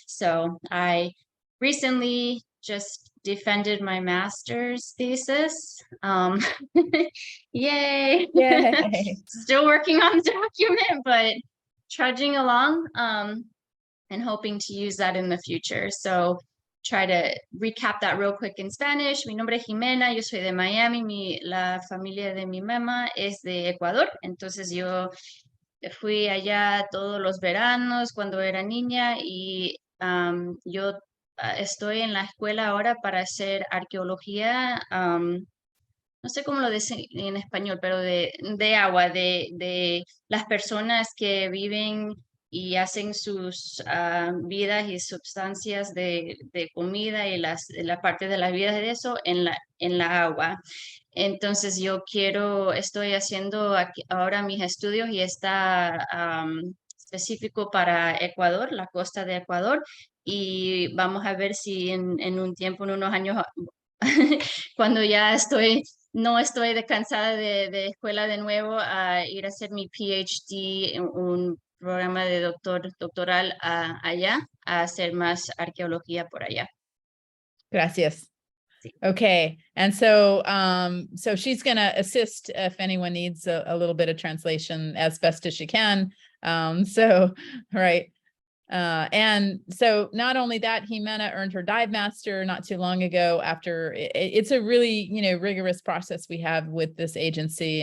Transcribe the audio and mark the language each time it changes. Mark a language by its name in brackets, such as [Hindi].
[English] So I recently just defended my master's thesis. Yay! Yay. Still working on the document, but trudging along and hoping to use that in the future. So try to recap that real quick in Spanish. [Spanish] Mi nombre es Ximena, yo soy de Miami, la familia de mi mamá es de Ecuador, entonces yo fui allá todos los veranos cuando era niña y yo estoy en la escuela ahora para hacer arqueología, no sé cómo lo dicen en español, pero de agua, de las personas que viven y hacen sus vidas y sustancias de comida y la parte de las vidas de eso en la agua. Entonces yo estoy haciendo ahora mis estudios y está específico para Ecuador, la costa de Ecuador, y vamos a ver si en un tiempo, en unos años, cuando ya no estoy cansada de escuela de nuevo, a ir a hacer mi PhD en un programa de doctoral allá, a hacer más arqueología por allá. Gracias. Sí. [English] Okay. And so, so she's going to assist if anyone needs a little bit of translation as best as she can. Right. And so not only that, Ximena earned her dive master not too long ago after it's a really, rigorous process we have with this agency.